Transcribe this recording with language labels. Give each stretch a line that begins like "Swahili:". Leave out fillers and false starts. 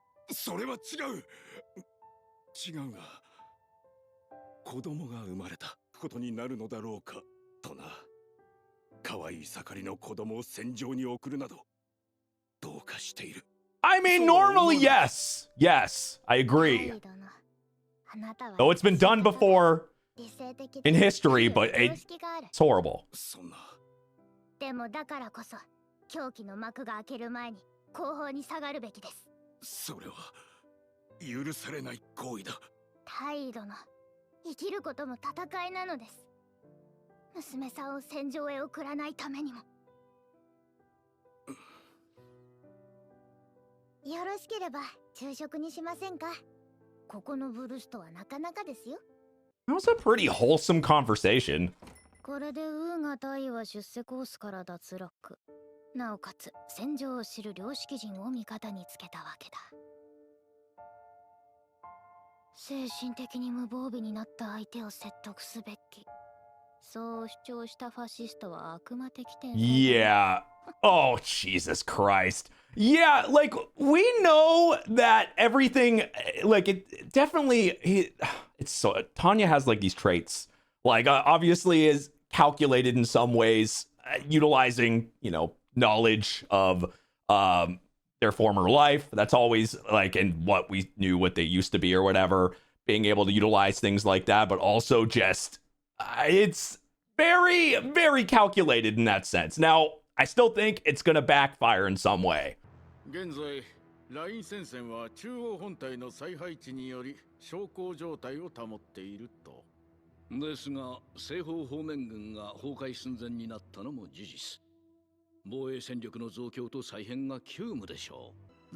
Japanese: それは違う。違うが、子供が生まれたことになるのだろうかとな。可愛い盛りの子供を戦場に送るなどどうかしている。
English: I mean, normally, yes. Yes, I agree. Though it's been done before in history, but it's horrible.
Japanese: そんな。でもだからこそ狂気の幕が開ける前に後方に下がるべきです。それは許されない行為だ。大殿、生きることも戦いなのです。娘さんを戦場へ送らないためにも。よろしければ昼食にしませんか？ここのブルストはなかなかですよ。
English: That was a pretty wholesome conversation.
Japanese: これでウーガ大は出世コースから脱落。なおかつ戦場を知る良識人を味方につけたわけだ。精神的に無防備になった相手を説得すべき。そう主張したファシストは悪魔的天才。
English: Yeah. Oh, Jesus Christ. Yeah, like, we know that everything, like, it definitely, it's so, Tanya has, like, these traits. Like, obviously is calculated in some ways, utilizing, you know, knowledge of their former life. That's always, like, and what we knew what they used to be or whatever. Being able to utilize things like that, but also just, it's very, very calculated in that sense. Now, I still think it's going to backfire in some way.
Japanese: 現在ライン戦線は中央本体の再配置により小康状態を保っていると。ですが西方方面軍が崩壊寸前になったのも事実。防衛戦力の増強と再編が急務でしょう。